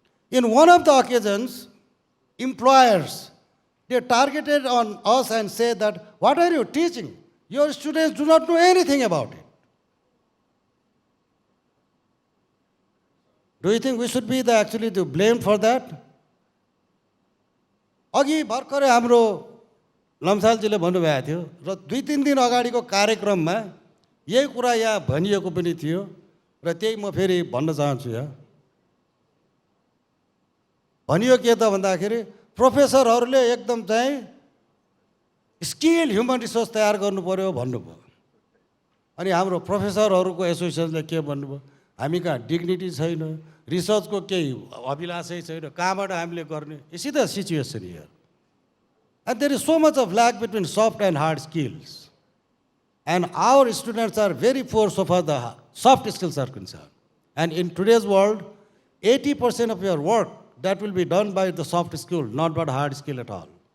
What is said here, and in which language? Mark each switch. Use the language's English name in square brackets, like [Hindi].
[English] In one of the occasions, employers, they targeted on us and said that, what are you teaching? Your students do not know anything about it. Do you think we should be actually blamed for that? [Nepali] अघि भर्खरै हाम्रो लम्सालजीले भन्नुभएको थियो र 2-3 दिन अगाडिको कार्यक्रममा यही कुरा यहाँ भनिएको पनि थियो र त्यही म फेरि भन्न चाहन्छु यहाँ भनियो के त भन्दाखेरि प्रोफेसरहरूले एकदम चाहिँ स्किल ह्युमन रिसोर्स तयार गर्नु पर्यो भन्नुभयो अनि हाम्रो प्रोफेसरहरूको एसोसिएसनले के भन्नुभयो हामी कहाँ डिग्निटी छैन रिसर्चको केही अभिलाषै छैन कहाँबाट हामीले गर्ने [English] You see the situation here. And there is so much of lag between soft and hard skills. And our students are very poor so far the soft skills are concerned. And in today's world, 80% of your work that will be done by the soft skill, not by the hard skill at all.